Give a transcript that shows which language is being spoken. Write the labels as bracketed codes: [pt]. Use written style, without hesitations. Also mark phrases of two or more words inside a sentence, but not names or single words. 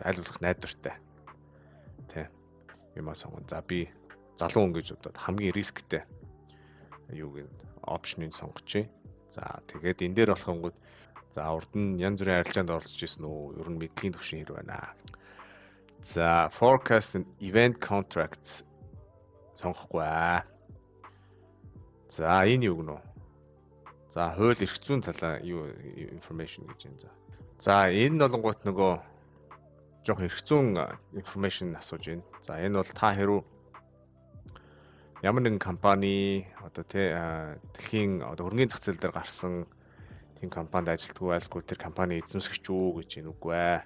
[mn] Аль болох найдвартай. Тий. Юмаа сонгоно. За би залуу хүн гэж бодоод хамгийн рисктэй юу гийн опшныг сонгочихъя. За тэгээд энэ дээр болохонгууд за урд нь янз бүрийн арилжаанд оролцож ирсэн үү? Ер нь мэдлийн төвшин хэр байна. За [en] forecast and event contracts [mn] сонгохгүй аа. За энэ юу гэнэ үү? За хууль эрх зүйн талаа юу information гэж байна. За энэ болонгууд нөгөө жоох эрх зүйн information асууж байна. За энэ бол та хэрүү ямар нэгэн компани одоо дэлхийн одоо хөрөнгөний зах зээл дээр гарсан тийм компанид ажилтгүй айлсгүй тэр компани эзэмшигч үү гэж байна үгүй ээ.